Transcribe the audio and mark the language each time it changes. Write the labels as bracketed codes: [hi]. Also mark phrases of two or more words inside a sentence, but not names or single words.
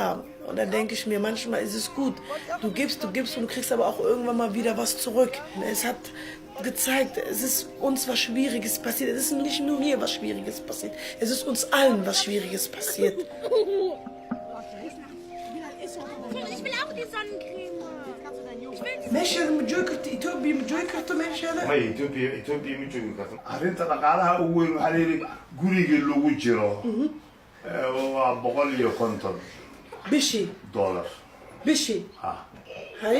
[de] Und dann denke ich mir, manchmal ist es gut, du gibst und du kriegst aber auch irgendwann mal wieder was zurück. Es hat gezeigt, es ist uns was Schwieriges passiert. Es ist nicht nur mir was Schwieriges passiert, es ist uns allen was Schwieriges passiert. Ich will auch die Sonnencreme. [so] meesha ma joogi karto Ethiopia ma joogi karto meeshaada may Ethiopia ma joogi karto arrinta dhaqaalaha ugu weyn waxaa layidhi guriga lagu jiro waa $150 bishii ha haye